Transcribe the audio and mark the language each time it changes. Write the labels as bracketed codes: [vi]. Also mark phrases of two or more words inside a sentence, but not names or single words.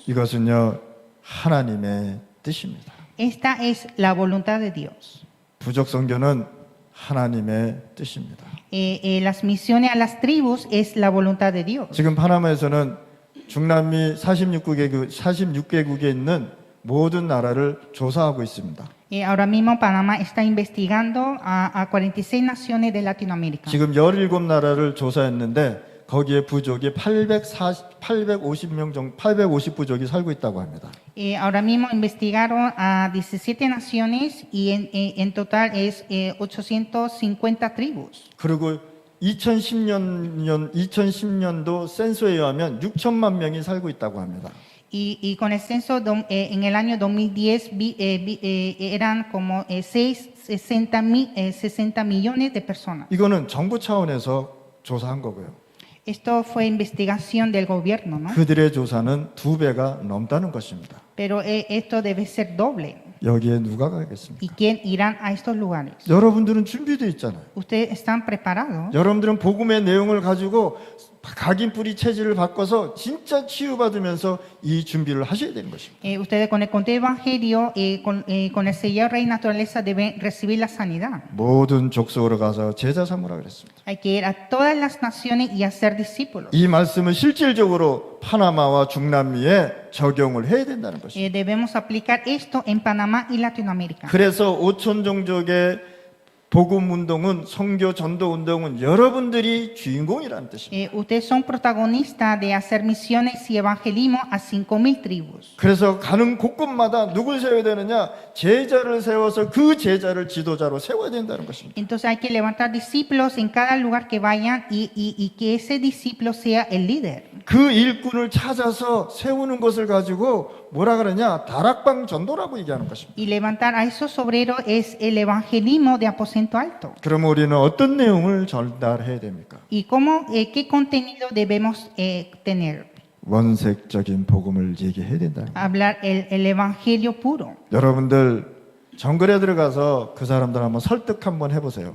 [ko] 이것은요 하나님의 뜻입니다. [es] Esta es la voluntad de Dios. [ko] 부족 선교는 하나님의 뜻입니다. [es] Las misiones a las tribus es la voluntad de Dios. [ko] 지금 파나마에서는 중남미 46개국에 있는 모든 나라를 조사하고 있습니다. [es] Ahora mismo Panamá está investigando a 46 naciones de Latinoamérica. [ko] 지금 17나라를 조사했는데 거기에 부족이 850 부족이 살고 있다고 합니다. [es] Ahora mismo investigaron a 17 naciones y en total es 850 tribus. [ko] 그리고 2010년도 센서에 의하면 6천만 명이 살고 있다고 합니다. [es] Y con el censo en el año 2010 eran como 60 millones de personas. [ko] 이거는 정부 차원에서 조사한 거고요. [es] Esto fue investigación del gobierno, ¿no? [ko] 그들의 조사는 2배가 넘다는 것입니다. [es] Pero esto debe ser doble. [ko] 여기에 누가 가겠습니까? [es] ¿Y quién irán a estos lugares? [ko] 여러분들은 준비되어 있잖아요. [es] Ustedes están preparados. [ko] 여러분들은 복음의 내용을 가지고 각인뿌리 체질을 바꿔서 진짜 치유받으면서 이 준비를 하셔야 되는 것입니다. [es] Ustedes con el contenido evangelio, con el sellado Rey Naturaleza deben recibir la sanidad. [ko] 모든 족속으로 가서 제자 삼으라 그랬습니다. [es] Hay que ir a todas las naciones y hacer discípulos. [ko] 이 말씀을 실질적으로 파나마와 중남미에 적용을 해야 된다는 것입니다. [es] Debemos aplicar esto en Panamá y Latinoamérica. [ko] 그래서 5천 종족의 복음 운동은 선교 전도 운동은 여러분들이 주인공이라는 뜻입니다. [es] Ustedes son protagonistas de hacer misiones y evangelismo a 5,000 tribus. [ko] 그래서 가는 곳곳마다 누굴 세워야 되느냐? 제자를 세워서 그 제자를 지도자로 세워야 된다는 것입니다. [es] Entonces hay que levantar discípulos en cada lugar que vayan y que ese discípulo sea el líder. [ko] 그 일꾼을 찾아서 세우는 것을 가지고 뭐라 그러냐? 다락방 전도라고 얘기하는 것입니다. [es] Y levantar a esos obreros es el evangelismo de aposento alto. [ko] 그러면 우리는 어떤 내용을 전달해야 됩니까? [es] ¿Y cómo, qué contenido debemos tener? [ko] 원색적인 복음을 얘기해야 된다. [es] Hablar el evangelio puro. [ko] 여러분들 정글에 들어가서 그 사람들 한번 설득 한번 해보세요.